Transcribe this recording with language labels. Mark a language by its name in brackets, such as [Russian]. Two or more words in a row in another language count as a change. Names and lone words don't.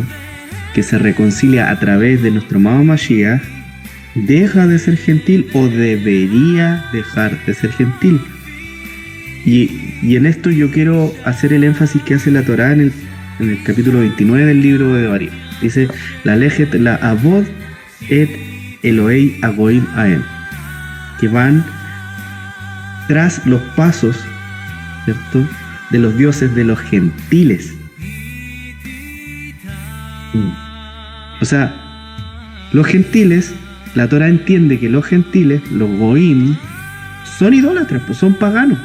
[Spanish] Que se reconcilia a través de nuestro amado Mashiach, deja de ser gentil o debería dejar de ser gentil. Y en esto yo quiero hacer el énfasis que hace la Torá en el capítulo 29 del libro de Devarim. [Hebrew] Dice: ללכת לעבד את אלהי הגוים ההם, [Spanish] que van tras los pasos, ¿cierto?, de los dioses de los gentiles. O sea, los gentiles, la Torah entiende que los gentiles, los goim, son idólatras, pues son paganos.